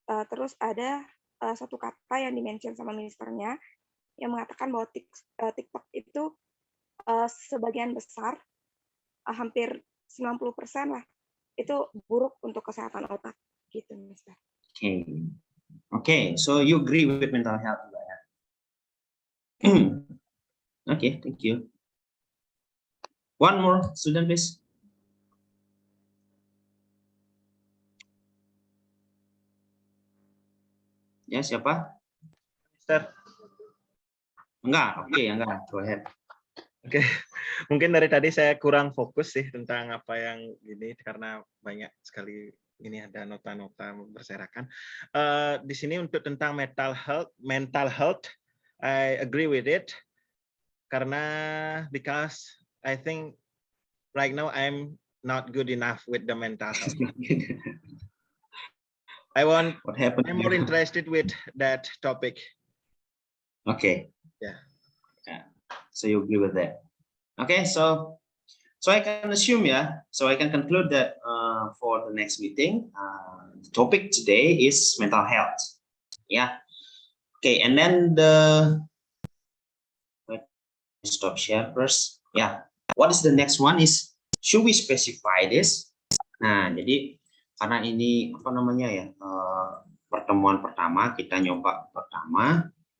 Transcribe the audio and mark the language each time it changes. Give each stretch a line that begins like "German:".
Indonesian: Terus ada satu kata yang dimention sama ministernya yang mengatakan bahwa TikTok itu sebagian besar, hampir 90% lah, itu buruk untuk kesehatan otak, gitu, Mister.
English: Okay, so you agree with mental health, ya? Okay, thank you. One more student, please.
Indonesian: Ya, siapa? Mister. Enggak, oke, enggak.
English: Go ahead.
Indonesian: Oke, mungkin dari tadi saya kurang fokus sih tentang apa yang ini karena banyak sekali ini ada nota-nota berserakan. Di sini untuk tentang
English: mental health, I agree with it
Indonesian: karena
English: because I think right now I'm not good enough with the mental health. What happened? I'm more interested with that topic. Okay. Yeah. So you agree with that? Okay, so I can assume, so I can conclude that for the next meeting, the topic today is mental health. Yeah. Okay, and then stop share first. Yeah. What is the next one is, should we specify this?
Indonesian: Nah, jadi karena ini apa namanya ya, pertemuan pertama kita nyoba pertama.